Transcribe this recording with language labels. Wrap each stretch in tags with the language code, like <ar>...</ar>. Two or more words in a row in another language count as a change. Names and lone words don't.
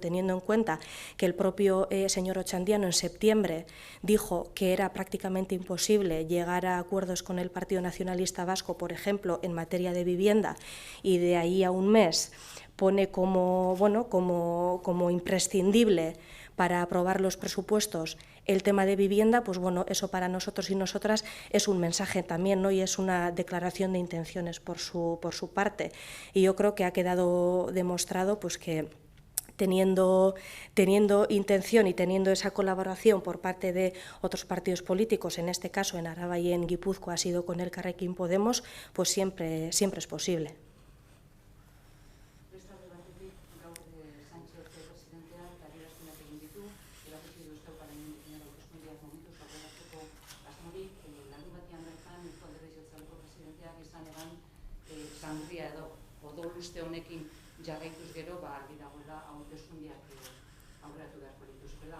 <es>teniendo en cuenta que el propio señor Ochandiano en septiembre dijo que era prácticamente imposible llegar a acuerdos con el Partido Nacionalista Vasco, por ejemplo, en materia de vivienda, y de ahí a un mes pone como imprescindible para aprobar los presupuestos el tema de vivienda, eso para nosotros y nosotras es un mensaje también, ¿no?, y es una declaración de intenciones por su parte. Y yo creo que ha quedado demostrado que teniendo intención y teniendo esa colaboración por parte de otros partidos políticos, en este caso en Araba y en Guipúzcoa ha sido con Elkarrekin Podemos, pues siempre es posible.</es> <eu>Sangria edo odoluste honekin jarraituz gero, argi dagoela hauteskundeak aurreratu beharko lituzkela.</eu>